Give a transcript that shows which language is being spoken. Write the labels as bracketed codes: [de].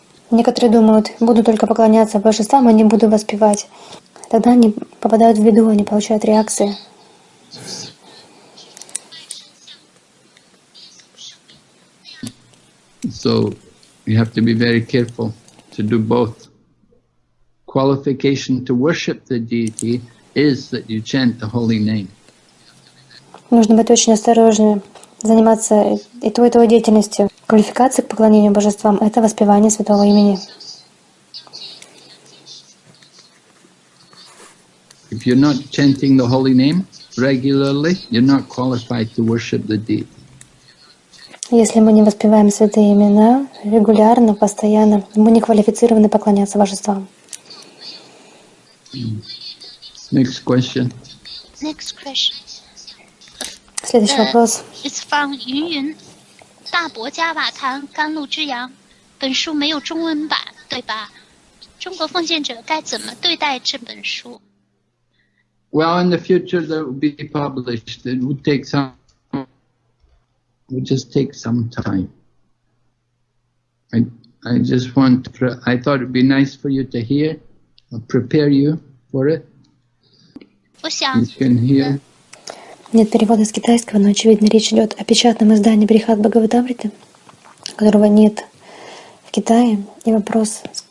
[ru] Некоторые думают, буду только поклоняться божествам, а не буду воспевать. Тогда они попадают в беду, они получают реакции. [en] So you have to be very careful to do both. Qualification to worship the deity is that you chant the holy name. [ru] Нужно быть очень осторожным, заниматься и той деятельностью. Квалификация к поклонению божествам — это воспевание святого имени. [en] If you're not chanting the holy name, regularly, you're not qualified to worship the deity. [ru] Если мы не воспеваем святые имена регулярно, постоянно, мы не квалифицированы поклоняться божествам. [en] Next question. Next question. [ru] Следующий вопрос. [en] It's from 云云。 [zh] 大伯加瓦堂甘露之阳，本书没有中文版，对吧？中国奉献者该怎么对待这本书？ [en] Well, in the future that will be published. It would take some. It would just take some time. I just want. I thought it'd be nice for you to hear. I'll prepare you for it. [zh] 我想 [en] You can hear. [ru] Нет перевода с китайского, но, очевидно, речь идет о печатном издании Брихад-Бхагаватамриты, которого нет в Китае. И вопрос...